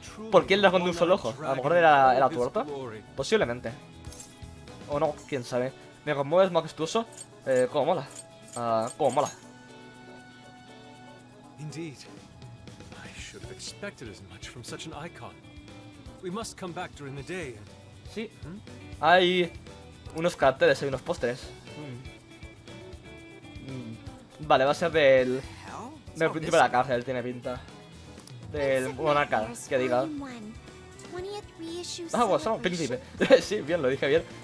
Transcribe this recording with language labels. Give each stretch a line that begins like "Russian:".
Spanish: ¿Por qué el dragón de un solo ojo? A lo mejor era tuerto. Posiblemente. O no, quién sabe. Me conmueves majestuoso. Cómo mola. Cómo mola.
English: Indeed. I should have expected as much from such an icon. We must come back during the day.
Spanish: Sí. Hay unos carteles, hay unos pósteres. Vale, va a ser del príncipe de la cárcel, tiene pinta. Del monarca, que diga. Pues somos príncipe. Sí, bien, lo dije bien.